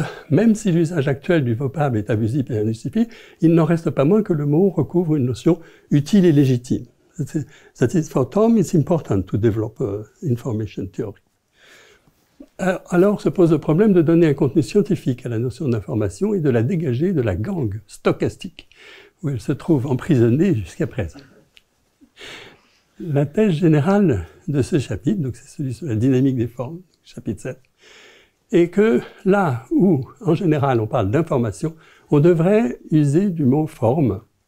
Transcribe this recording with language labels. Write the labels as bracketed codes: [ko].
[fr] Même si l'usage actuel du vocable est abusif et injustifié, il n'en reste pas moins que le mot recouvre une notion utile et légitime. [en] That is, for Thom, it's important to develop information theory. [fr] Alors se pose le problème de donner un contenu scientifique à la notion d'information et de la dégager de la gangue stochastique où elle se trouve emprisonnée jusqu'à présent. La thèse générale de ce chapitre, donc c'est celui sur la dynamique des formes, chapitre 7, et que là où, en général, on parle d'information, on devrait user du mot forme.